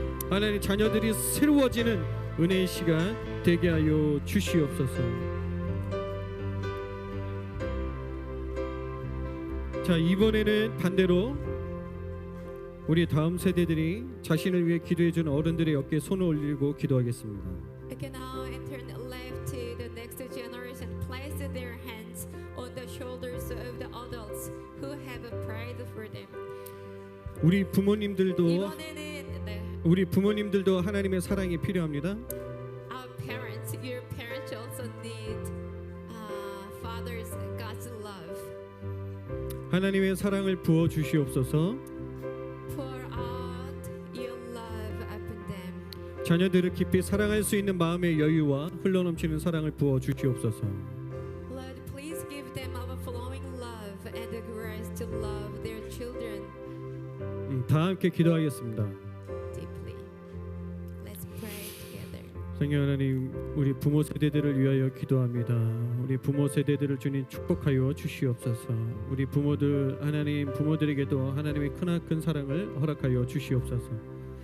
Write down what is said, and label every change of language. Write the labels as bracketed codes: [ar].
[ko] 하나님 자녀들이 새로워지는 은혜의 시간 되게 하여 주시옵소서. 자, 이번에는 반대로 우리 다음 세대들이 자신을 위해 기도해 주는 어른들의 어깨에 손을 올리고 기도하겠습니다. [en] We can now turn left to the next generation. Place their hands on the shoulders of the adults who have prayed for them. [ko] 우리 부모님들도 이번에는 우리 부모님들도 하나님의 사랑이 필요합니다. [en] our parents, your parents also need fathers, God's love. [ko] 하나님의 사랑을 부어 주시옵소서. [en] Pour out your love upon them. [ko] 자녀들을 깊이 사랑할 수 있는 마음의 여유와 흘러넘치는 사랑을 부어 주시옵소서. [en] Lord, please give them overflowing love and the grace to love their children [ko] 다 함께 기도하겠습니다. [en] deeply. Let's pray together. [ko] 성령 하나님, 우리 부모 세대들을 위하여 기도합니다. 우리 부모 세대들을 주님 축복하여 주시옵소서. 우리 부모들, 하나님 부모들에게도 하나님의 크나큰 사랑을 허락하여 주시옵소서.